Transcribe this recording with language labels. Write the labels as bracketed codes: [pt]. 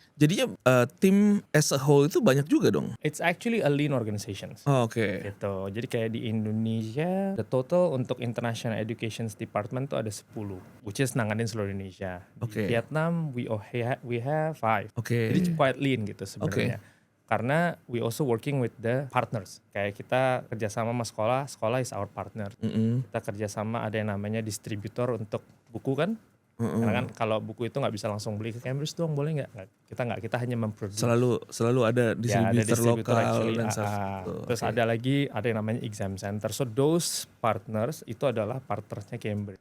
[id] Jadinya tim [en] as a whole [id] itu banyak juga dong. [en] It's actually a lean organization. Oke. [id] Gitu. Jadi kayak di Indonesia, [en] the total [id] untuk International Education Department tuh ada 10, [en] which is [id] nanganin seluruh Indonesia. Oke. Di Vietnam, [en] we have 5. Oke. [id] Jadi [en] quite lean [id] gitu sebenarnya. Karena [en] we also working with the partners. [id] Kayak kita kerjasama sama sekolah [en] is our partner. [id] Kita kerjasama ada yang namanya distributor untuk buku kan. Karena kan kalau buku itu nggak bisa langsung beli ke Cambridge dong, boleh nggak? Kita hanya memproduksi. Selalu ada distributor lokal [en] actually, [id] dan stuff. Terus ada yang namanya exam center. [en] So those partners [id] itu adalah partnersnya Cambridge.